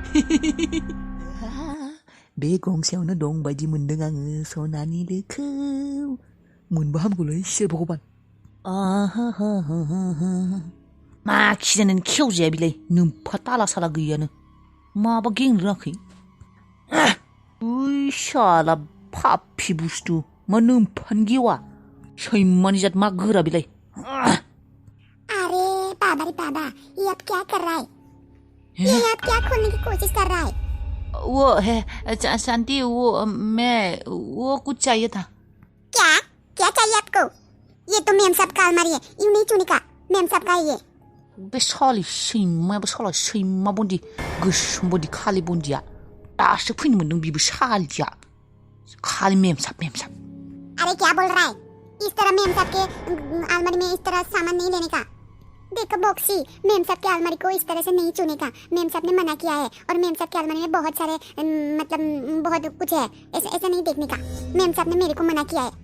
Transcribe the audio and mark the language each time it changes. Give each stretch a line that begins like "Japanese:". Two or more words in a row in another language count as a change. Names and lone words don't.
Bodo: बे गंसेयावनो दं बायदि मोनदों आङो सनानि लोखौ मोनबा हामगौलै इसोर भगबान मा खिजानानै खेवजाया बिलाय नोमफा ताला साला गैयानो माबा गेंनो रोङाखै शाला फाफि बुस्थु मा नोमफानो गेवा सैमानि जात मा गोरा बिलाय
Hindi: अरे बाबा रे बाबा ये आप क्या कर रहा है ये आप क्या खोलने की कोशिश कर रहा है वो है शांति वो कुछ चाहिए था क्या चाहिए आपको ये तो मेम साहब का अलमारी है यूं नहीं चुनी का मेम साहब का है ये
Bodo: बे साली सैमा बन्दी गोसोम बन्दी खालि बन्दिया दासो फैनो मोनदों बिबो सालिया खालि
Hindi: मेम साहब अरे क्या बोल रहा है इस तरह मेम साहब के अलमारी में इस तरह सामान नहीं लेने का देखो बॉक्सी मेम साहब के अलमारी को इस तरह से नहीं चुने का मेम साहब ने मना किया है और मेम साहब के अलमारी में बहुत सारे मतलब बहुत कुछ है ऐसा नहीं देखने का मेम साहब ने मेरे को मना किया है